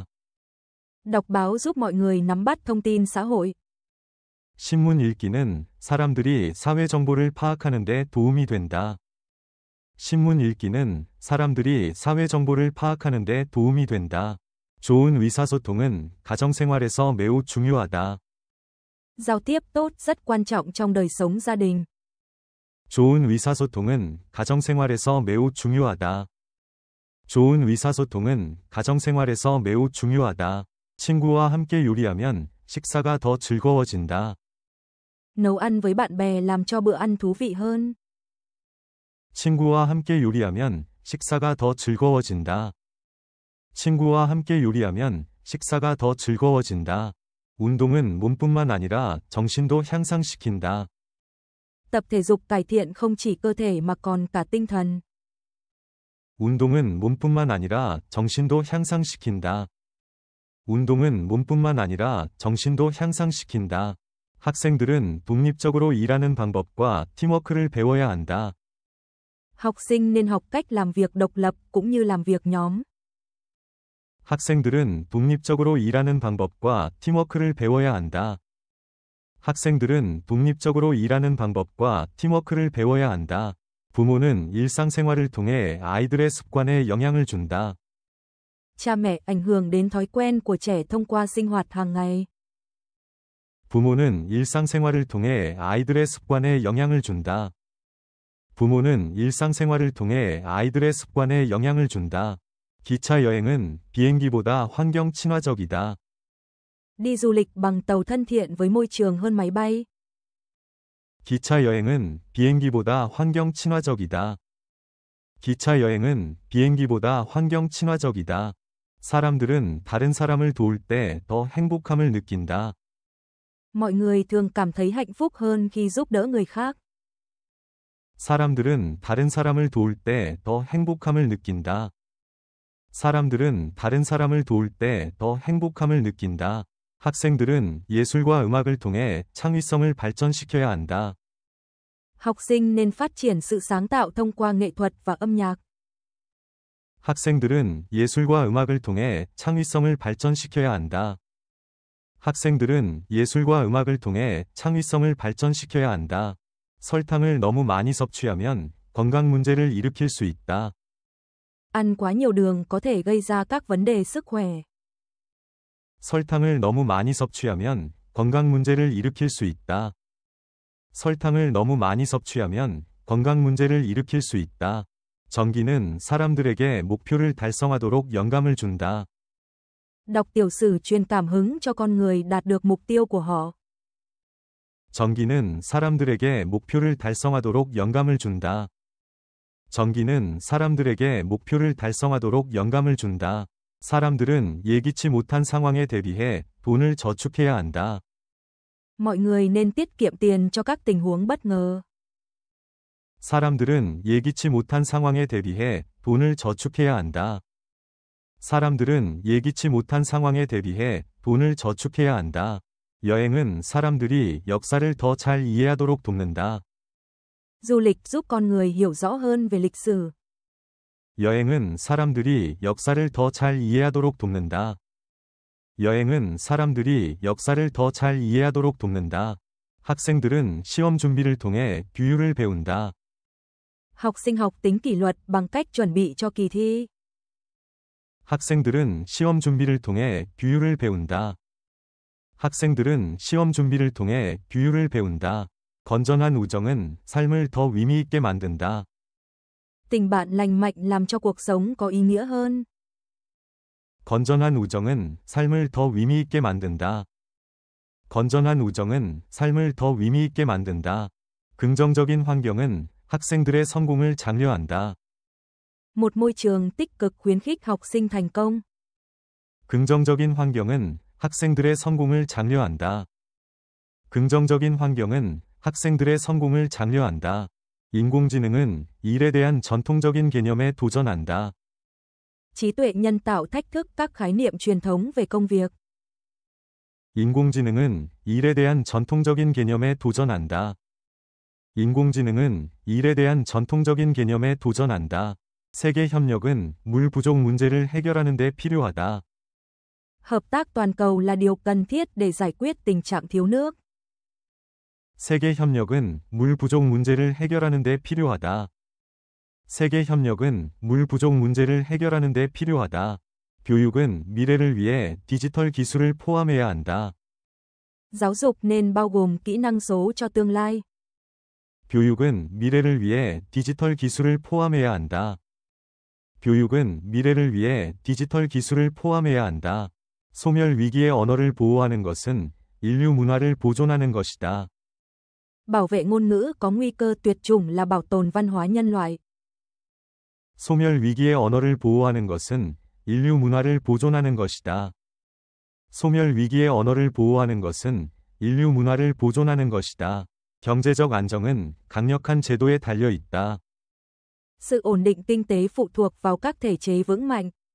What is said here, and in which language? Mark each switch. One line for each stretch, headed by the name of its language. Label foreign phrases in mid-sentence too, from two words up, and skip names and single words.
Vietnamese: Đọc báo giúp mọi người nắm bắt thông tin xã hội.
Korean: 신문 읽기는 사람들이 사회 정보를 파악하는 데 도움이 된다. 신문 읽기는 사람들이 사회 정보를 파악하는 데 도움이 된다. 좋은 의사소통은 가정생활에서 매우 중요하다.
Vietnamese: Giao tiếp tốt rất quan trọng trong đời sống gia đình.
Korean: 좋은 의사소통은 가정생활에서 매우 중요하다. 좋은 의사소통은 가정생활에서 매우 중요하다. 친구와 함께 요리하면 식사가 더 즐거워진다.
Vietnamese: Nấu ăn với bạn bè làm cho bữa ăn thú vị hơn.
Korean: 친구와 함께 요리하면 식사가 더 즐거워진다. 친구와 함께 요리하면 식사가 더 즐거워진다. 운동은 몸뿐만 아니라 정신도 향상시킨다.
Vietnamese: Tập thể dục cải thiện không chỉ cơ thể mà còn cả tinh thần.
Korean: 운동은 몸뿐만 아니라 정신도 향상시킨다. 운동은 몸뿐만 아니라 정신도 향상시킨다. 학생들은 독립적으로 일하는 방법과 팀워크를 배워야 한다.
Vietnamese: Học sinh nên học cách làm việc độc lập cũng như làm việc nhóm.
Korean: 학생들은 독립적으로 일하는 방법과 팀워크를 배워야 한다. 학생들은 독립적으로 일하는 방법과 팀워크를 배워야 한다. 부모는 일상생활을 통해 아이들의 습관에 영향을 준다.
Vietnamese: Cha mẹ ảnh hưởng đến thói quen của trẻ thông qua sinh hoạt hàng ngày.
Korean: 부모는 일상생활을 통해 아이들의 습관에 영향을 준다. 부모는 일상생활을 통해 아이들의 습관에 영향을 준다. 기차 여행은 비행기보다 환경 친화적이다.
Vietnamese: Đi du lịch bằng tàu thân thiện với môi trường hơn máy bay.
Korean: 기차 여행은 비행기보다 환경 친화적이다. 기차 여행은 비행기보다 환경 친화적이다. 사람들은 다른 사람을 도울 때 더 행복함을 느낀다.
Vietnamese: Mọi người thường cảm thấy hạnh phúc hơn khi giúp đỡ người khác.
Korean: 사람들은 다른 사람을 도울 때 더 행복함을 느낀다. 사람들은 다른 사람을 도울 때 더 행복함을 느낀다. 학생들은 예술과 음악을 통해 창의성을 발전시켜야 한다.
Vietnamese: Học sinh nên phát triển sự sáng tạo thông qua nghệ thuật và âm nhạc.
Korean: 학생들은 예술과 음악을 통해 창의성을 발전시켜야 한다. 학생들은 예술과 음악을 통해 창의성을 발전시켜야 한다. 설탕을 너무 많이 섭취하면 건강 문제를 일으킬 수 있다.
Vietnamese: Ăn quá nhiều đường có thể gây ra các vấn đề sức khỏe.
Korean: 설탕을 너무 많이 섭취하면 건강 문제를 일으킬 수 있다. 설탕을 너무 많이 섭취하면 건강 문제를 일으킬 수 있다. 전기는 사람들에게 목표를 달성하도록 영감을 준다.
Vietnamese: Đọc tiểu sử truyền cảm hứng cho con người đạt được mục tiêu của họ.
Korean: 전기는 사람들에게 목표를 달성하도록 영감을 준다. 전기는 사람들에게 목표를 달성하도록 영감을 준다. 사람들은 예기치 못한 상황에 대비해 돈을 저축해야 한다.
Vietnamese: Mọi người nên tiết kiệm tiền cho các tình huống bất ngờ.
Korean: 사람들은 예기치 못한 상황에 대비해 돈을 저축해야 한다. 사람들은 예기치 못한 상황에 대비해 돈을 저축해야 한다. 여행은 사람들이 역사를 더 잘 이해하도록 돕는다.
Vietnamese: Du lịch giúp con người hiểu rõ hơn về lịch sử.
Korean: 여행은 사람들이 역사를 더 잘 이해하도록 돕는다. 여행은 사람들이 역사를 더 잘 이해하도록 돕는다. 학생들은 시험 준비를 통해 규율을 배운다.
Vietnamese: Học sinh học tính kỷ luật bằng cách chuẩn bị cho kỳ thi.
Korean: 학생들은 시험 준비를 통해 규율을 배운다. 학생들은 시험 준비를 통해 규율을 배운다. 건전한 우정은 삶을 더 의미 있게 만든다.
Vietnamese: Tình bạn lành mạnh làm cho cuộc sống có ý nghĩa hơn.
Korean: 건전한 우정은 삶을 더 의미 있게 만든다. 건전한 우정은 삶을 더 의미 있게 만든다. 긍정적인 환경은 학생들의 성공을 장려한다.
Vietnamese: Một môi trường tích cực khuyến khích học sinh thành công.
Korean: 긍정적인 환경은 학생들의 성공을 장려한다. 긍정적인 환경은 학생들의 성공을 장려한다. 인공지능은 일에 대한 전통적인 개념에 도전한다.
Vietnamese: Trí tuệ nhân tạo thách thức các khái niệm truyền thống về công việc.
Korean: 인공지능은 일에 대한 전통적인 개념에 도전한다. 인공지능은 일에 대한 전통적인 개념에 도전한다. 세계 협력은 물 부족 문제를 해결하는 데 필요하다.
Vietnamese: Hợp tác toàn cầu là điều cần thiết để giải quyết tình trạng thiếu nước.
Korean: 세계 협력은 물 부족 문제를 해결하는 데 필요하다. 세계 협력은 물 부족 문제를 해결하는 데 필요하다. 교육은 미래를 위해 디지털 기술을 포함해야 한다.
Vietnamese: Giáo dục nên bao gồm kỹ năng số cho tương lai.
Korean: 교육은 미래를 위해 디지털 기술을 포함해야 한다. 교육은 미래를 위해 디지털 기술을 포함해야 한다. 소멸 위기의 언어를 보호하는 것은 인류 문화를 보존하는 것이다.
Vietnamese: Bảo vệ ngôn ngữ có nguy cơ tuyệt chủng là bảo tồn văn hóa nhân loại.
Korean: 소멸 위기의 언어를 보호하는 것은 인류 문화를 보존하는 것이다. 소멸 위기의 언어를 보호하는 것은 인류 문화를 보존하는 것이다. 경제적 안정은 강력한 제도에 달려 있다.
Vietnamese: Sự ổn định kinh tế phụ thuộc vào các thể chế vững mạnh.